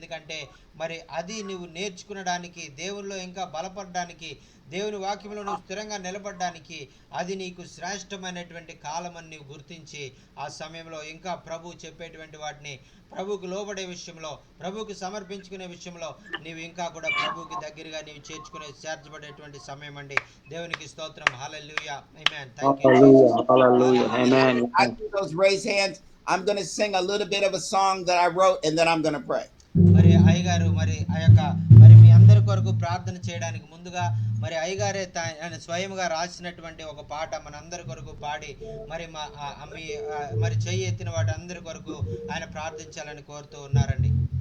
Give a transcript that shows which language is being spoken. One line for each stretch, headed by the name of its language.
Telugu: ఎందుకంటే మరి అది నువ్వు నేర్చుకునడానికి, దేవునిలో ఇంకా బలపడడానికి, దేవుని వాక్యంలో నువ్వు స్థిరంగా నిలబడడానికి అది నీకు శ్రేష్టమైనటువంటి కాలమని నీవు గుర్తించి ఆ సమయంలో ఇంకా ప్రభు చెప్పేటువంటి వాటిని ప్రభువుకు లోబడే విషయంలో, ప్రభువుకు సమర్పించుకునే విషయంలో నీవు ఇంకా కూడా ప్రభువుకి దగ్గరగా నీవు చేర్చబడేటువంటి సమయం అండి. దేవునికి స్తోత్రం. హల్లెలూయా. ఆమేన్.
English: Thank you Hallelujah. Jesus. Hallelujah.
Telugu: Hallelujah.
English: Amen. I see those raised hands. I'm going to sing a little bit of a song that I wrote, and then I'm going to pray.
Telugu: మరి అయ్యగారు మరి ఆ యొక్క మరి మీ అందరి కొరకు ప్రార్థన చేయడానికి ముందుగా మరి అయ్యగారే ఆయన స్వయంగా రాసినటువంటి ఒక పాట మనందరి కొరకు పాడి మరి మరి చెయ్యి ఎత్తిన వాటి అందరి కొరకు ఆయన ప్రార్థించాలని కోరుతూ ఉన్నారండి.